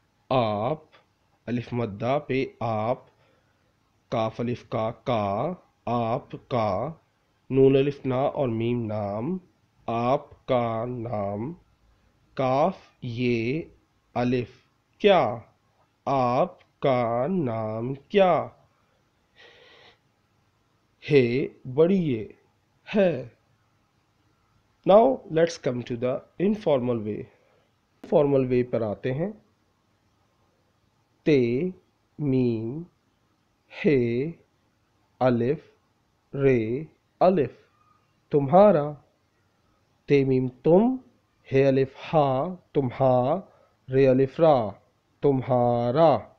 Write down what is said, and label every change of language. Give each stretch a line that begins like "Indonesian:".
Urdu: آپ الف مدہ پہ آپ, کاف الف کا, آپ کا, نون الف نا اور میم نام, آپ کا نام. کاف یہ الف کیا, آپ کا نام کیا, ہے بڑیے ہے.
English: Now let's come to the informal way.
Urdu: Formal way پر آتے ہیں. تے, میم, ہے, الف, رے, الف. تمہارا. تے میم تم, ہے الف ہا, تمہا, رے الف را, تمہارا.